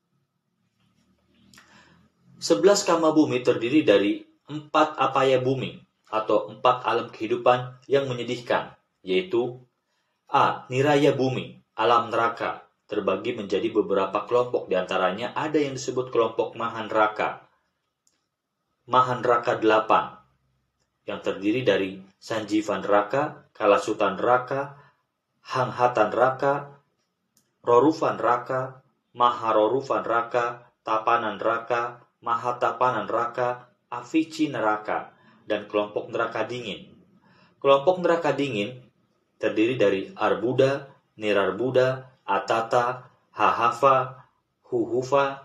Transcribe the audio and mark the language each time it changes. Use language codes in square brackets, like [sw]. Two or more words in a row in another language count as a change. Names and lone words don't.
[id] 11 kama bumi terdiri dari 4 apaya bumi atau 4 alam kehidupan yang menyedihkan, yaitu A. Niraya bumi, alam neraka, terbagi menjadi beberapa kelompok, diantaranya ada yang disebut kelompok Mahanraka 8, yang terdiri dari Sanjivan Raka, Kalasutan Raka, Hanghatan Raka, Rorufan Raka, Maharorufa neraka, Tapana neraka, Mahatapana neraka, Avici neraka, dan kelompok neraka dingin. Kelompok neraka dingin terdiri dari Arbuda, Nirarbuda, Atata, Hahafa, Huhufa.